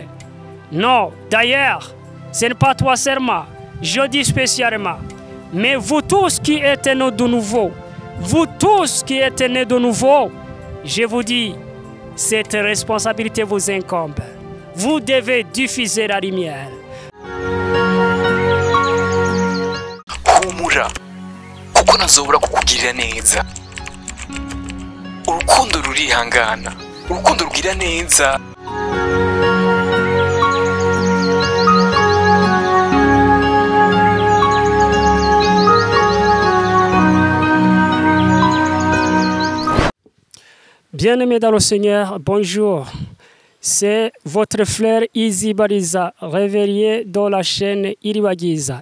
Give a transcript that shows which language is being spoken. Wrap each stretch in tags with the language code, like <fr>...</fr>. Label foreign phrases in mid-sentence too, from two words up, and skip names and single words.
<fr>Non, d'ailleurs, ce n'est pas toi seulement, je dis spécialement. Mais vous tous qui êtes nés de nouveau, je vous dis, cette responsabilité vous incombe. Vous devez diffuser la lumière.</fr> <rn>Humura, kuko ntazobura kukugirira neza. Urukundo rurihangana, urukundo rugira neza.</rn> <fr>Bien-aimés dans le Seigneur, bonjour. C'est votre frère Izi Bariza, réveillé dans la chaîne Iriwagiza.</fr>